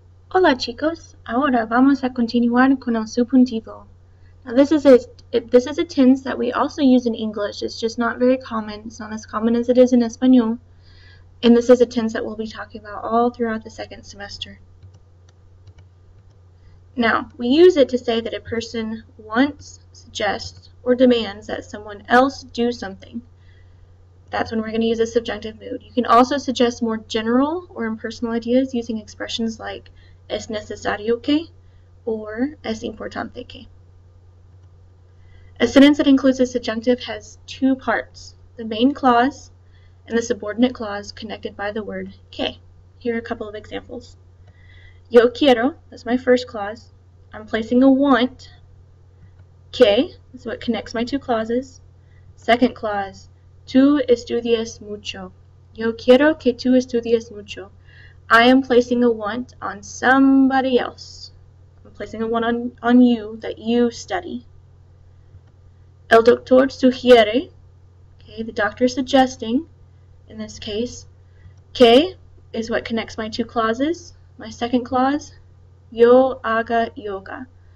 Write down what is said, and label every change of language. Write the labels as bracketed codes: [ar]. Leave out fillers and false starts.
[es] Hola chicos, ahora vamos a continuar con el subjuntivo. [en] Now this is a tense that we also use in English. It's just not very common. It's not as common as it is in Espanol. And this is a tense that we'll be talking about all throughout the second semester. Now, we use it to say that a person wants, suggests, or demands that someone else do something. That's when we're going to use a subjunctive mood. You can also suggest more general or impersonal ideas using expressions like [es] es necesario que [en] or [es] es importante que. [en] A sentence that includes a subjunctive has two parts, the main clause and the subordinate clause connected by the word que. Here are a couple of examples. [es] Yo quiero, [en] that's my first clause. I'm placing a want. Que is what connects my two clauses. Second clause, [es] tú estudias mucho. Yo quiero que tú estudies mucho. [en] I am placing a want on somebody else. I'm placing a want on you that you study. [es] El doctor sugiere, [en] okay, the doctor is suggesting, in this case. Que is what connects my two clauses. My second clause, [es] yo haga yoga.